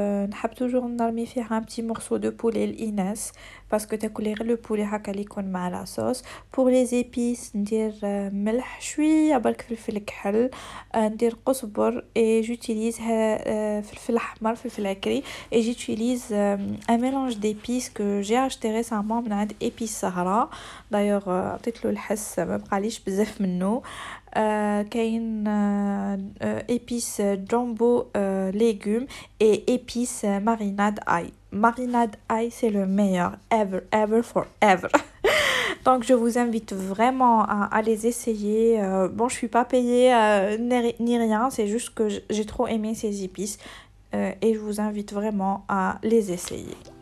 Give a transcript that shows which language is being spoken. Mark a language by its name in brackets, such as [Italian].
[French] نحب toujours نرمي فيها un petit morceau de poulet l'Inès parce que تاكلي غير le poulet هكا اللي يكون مع la sauce. Pour les épices ندير ملح شويه برك فلفل كحل ندير قزبر et j'utilise فلفل احمر فلفل عكري et j'utilise un mélange d'épices que j'ai acheté récemment من عند épices Sahara. [Arabic] D'ailleurs عطيت له الحس ما بقاليش بزاف منه. [French] كاين épices jumbo légumes et épices marinade ail. Marinade ail, c'est le meilleur ever forever. Donc je vous invite vraiment à les essayer. Bon, je suis pas payée ni rien, c'est juste que j'ai trop aimé ces épices et je vous invite vraiment à les essayer.